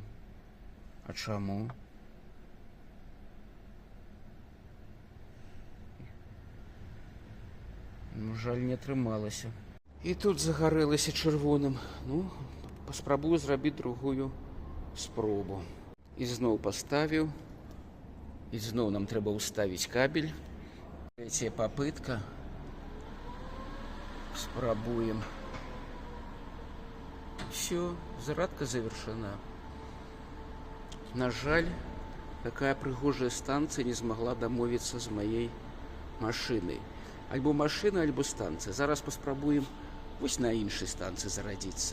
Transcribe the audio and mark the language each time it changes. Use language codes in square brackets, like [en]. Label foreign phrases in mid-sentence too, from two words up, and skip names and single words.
[be] А чаму? Ну, жаль, не атрымалася. І тут загарэлася чырвоным. Ну, паспрабую зрабіць другую спробу. І зноў паставіў. І зноў нам трэба ўставіць кабель. [ru] Третья попытка. [be] Спрабуем. [ru] Все, зарадка завершена. [be] На жаль, такая прыгожая станцыя не змагла дамовіцца з маёй машынай. Альбо машына, альбо станцыя. Зараз паспрабуем вось на іншай станцыі зарадзіцца.